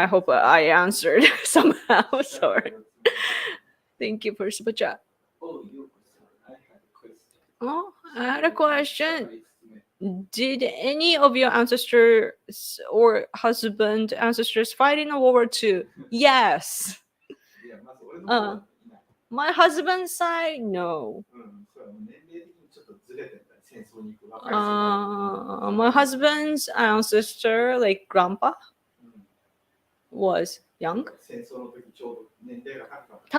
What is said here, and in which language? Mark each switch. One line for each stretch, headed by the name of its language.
English: I hope I answered somehow.
Japanese: 下から
English: Sorry. Thank you for super chat. Oh, you I had a question. Oh, I had a
Japanese: 下
English: question.
Japanese: から5つ目
English: Did any of your ancestors or husband ancestors fight in World War II? Yes.
Japanese: いや、まず俺の方はいない。
English: My husband's side, no.
Japanese: うん、そう年齢的にちょっとずれてんだよ、戦争に行く若い世代。
English: My husband's ancestor, like grandpa,
Japanese: うん
English: was young.
Japanese: 戦争の時ちょうど年齢が高かった。